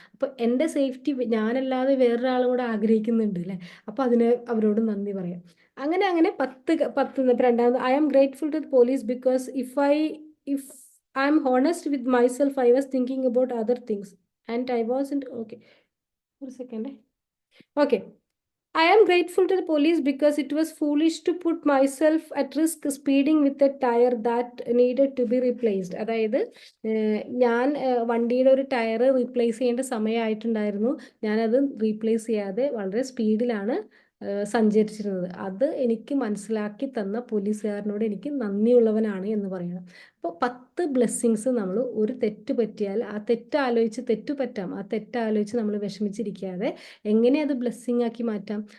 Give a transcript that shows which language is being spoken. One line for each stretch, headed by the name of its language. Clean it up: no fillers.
Malayalam: അപ്പോൾ എൻ്റെ സേഫ്റ്റി ഞാനല്ലാതെ വേറൊരാളും കൂടെ ആഗ്രഹിക്കുന്നുണ്ട് അല്ലേ? അപ്പോൾ അതിന് അവരോട് നന്ദി പറയാം. അങ്ങനെ അങ്ങനെ 10 രണ്ടാമത്,
English: I am grateful to the police because if I am honest with myself I was thinking about other things and I wasn't okay. For a second. Okay. I am grateful to the police because it was foolish to put myself at risk speeding with a tire that needed to be replaced.
Malayalam: അതായത് ഞാൻ വണ്ടിയുടെ ഒരു tyre replace ചെയ്യേണ്ട സമയമായിട്ടുണ്ടായിരുന്നു. ഞാനത് replace ചെയ്യാതെ വളരെ സ്പീഡിലാണ് സഞ്ചരിച്ചിരുന്നത്. അത് എനിക്ക് മനസ്സിലാക്കി തന്ന പോലീസുകാരനോട് എനിക്ക് നന്ദിയുള്ളവനാണ് എന്ന് പറയണം. അപ്പോൾ 10 ബ്ലെസ്സിങ്സ് നമ്മൾ ഒരു തെറ്റ് പറ്റിയാൽ ആ തെറ്റ് ആലോചിച്ച് തെറ്റ് പറ്റാം, ആ തെറ്റ് ആലോചിച്ച് നമ്മൾ വിഷമിച്ചിരിക്കാതെ എങ്ങനെ അത് ബ്ലെസ്സിങ് ആക്കി മാറ്റാം?